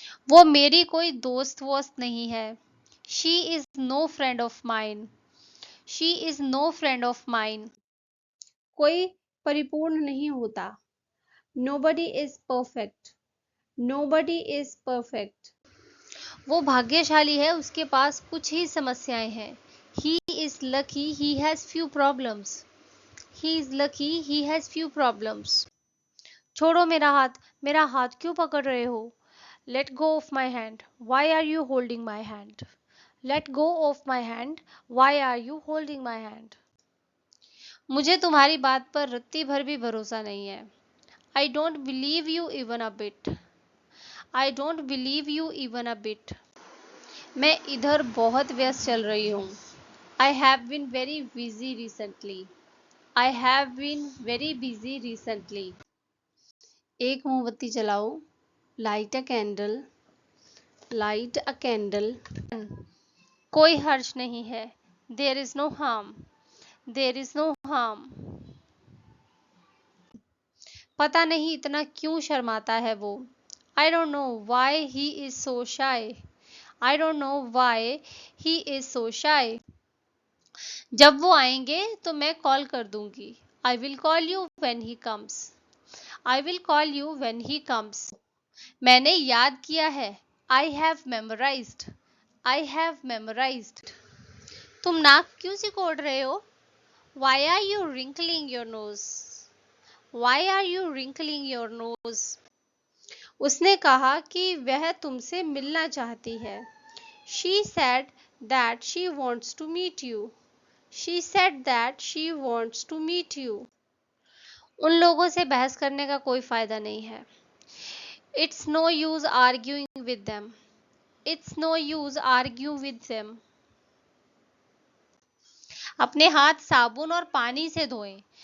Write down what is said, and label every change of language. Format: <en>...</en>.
<hi>वो मेरी कोई दोस्त वोस्त नहीं है।</hi> <en>She is no friend of mine. She is no friend of mine.</en> <hi>कोई परिपूर्ण नहीं होता।</hi> <en>Nobody is perfect. Nobody is perfect.</en> <hi>वो भाग्यशाली है, उसके पास कुछ ही समस्याएं हैं।</hi> <en>He is lucky he has few problems. He is lucky he has few problems.</en> <hi>छोड़ो मेरा हाथ क्यों पकड़ रहे हो?</hi> <en>Let go of my hand. Why are you holding my hand? Let go of my hand. Why are you holding my hand?</en> <hi>मुझे तुम्हारी बात पर रत्ती भर भी भरोसा नहीं है।</hi> <en>I don't believe you even a bit. I don't believe you even a bit.</en> <hi>मैं इधर बहुत व्यस्त चल रही हूँ।</hi> <en>I have been very busy recently. I have been very busy recently.</en> <hi>एक मोमबत्ती जलाओ।</hi> <en>Light a candle. Light a candle.</en> <hi>कोई हर्ज नहीं है।</hi> <en>There is no harm. There is no harm.</en> <hi>पता नहीं इतना क्यों शर्माता है वो।</hi> <en>I don't know why he is so shy. I don't know why he is so shy.</en> <hi>जब वो आएंगे तो मैं कॉल कर दूंगी।</hi> <en>I will call you when he comes. I will call you when he comes.</en> <hi>मैंने याद किया है।</hi> <en>I have memorized. I have memorized.</en> <hi>तुम नाक क्यों सिकोड़ रहे हो?</hi> <en>Why are you wrinkling your nose? Why are you wrinkling your nose?</en> <hi>उसने कहा कि वह तुमसे मिलना चाहती है।</hi> <en>She said that she wants to meet you. She said that she wants to meet you.</en> <hi>उन लोगों से बहस करने का कोई फायदा नहीं है।</hi> <en>It's no use arguing with them. It's no use argue with them.</en> <hi>अपने हाथ साबुन और पानी से धोएं।</hi>